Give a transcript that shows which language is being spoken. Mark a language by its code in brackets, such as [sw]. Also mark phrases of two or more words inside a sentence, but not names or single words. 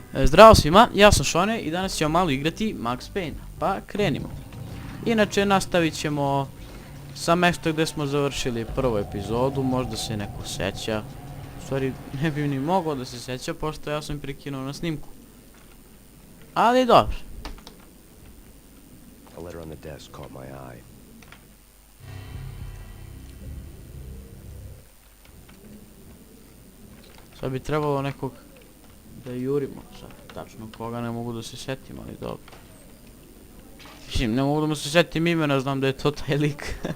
[sr] Zdravo svima, ja sam Šone i danas ćemo malo igrati Max Payne, pa krenimo. Inače nastavit ćemo sa mjesta gdje smo završili prvu epizodu, možda se neko seća. U stvari ne bi ni mogao da se seća pošto ja sam prekinuo na snimku. Ali dobro. [en] A letter on the desk caught my eye. [sr] Sad bi trebalo nekog da jurimo, sad tačno koga ne mogu da se setim, ali dobro. Mislim, ne mogu da mu se setim imena, znam da je to taj lik.